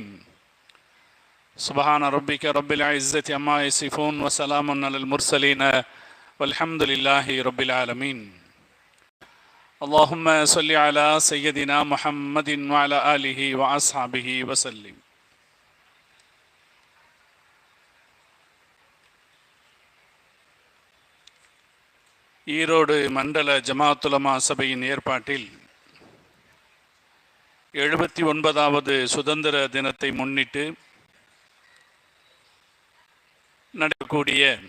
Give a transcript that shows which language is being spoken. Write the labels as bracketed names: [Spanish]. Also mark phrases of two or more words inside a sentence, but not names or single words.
[Arabic] سبحان ربك رب العزة عما يصفون وسلام على المرسلين والحمد لله رب العالمين. اللهم صل على سيدنا محمد وعلى آله وأصحابه وسلم. [Tamil] ஈரோடு மண்டல ஜமாஅத் உலமா சபையின் ஏற்பாட்டில் 79வது சுதந்திர தினத்தை முன்னிட்டு நடக்கக்கூடிய